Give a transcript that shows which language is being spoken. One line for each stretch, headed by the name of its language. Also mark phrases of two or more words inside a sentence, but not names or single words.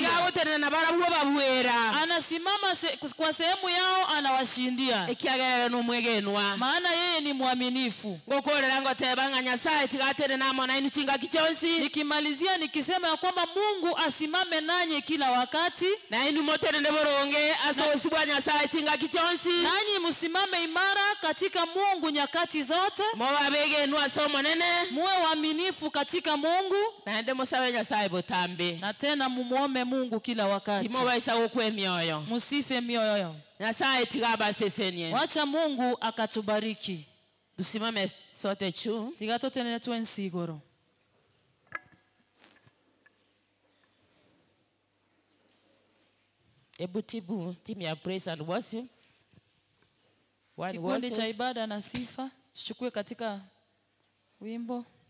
Gusii: Igagoterana na barabuo babwera.
Swahili: Anasimama kwa sehemu yao anawashindia.
Gusii: Ekiagerera no mwegenwa.
Swahili: Maana yeye ni mwaminifu.
Gusii: Ngokorera ngotebanga Nyasaye tigatere namo na inu chinga kichonsi.
Swahili: Nikimalizia nikisema ya kwamba Mungu asimame nanyi kila wakati.
Gusii: Na inu motere boronge asosibwa Nyasaye chinga kichonsi.
Swahili: Nanyi msimame imara katika Mungu nyakati zote.
Gusii: Mwa begenwa somo nene.
Swahili: Muwe waaminifu katika Mungu.
Gusii: Na ende musabe Nyasaye botambe.
Swahili: Na tena mumuombe Mungu kila wakati.
Gusii: Timo baisa okwe mioyo.
Swahili: Musife mioyo.
Gusii: Nyasaye tigaba sesenye.
Swahili: Wacha Mungu akatubariki. Tusimame sote chu.
Gusii: Tigatote nene tuensigoro.
Swahili: Ebu tibu team ya
English: praise and worship.
Swahili: Kikundi cha ibada na sifa tuchukue katika wimbo.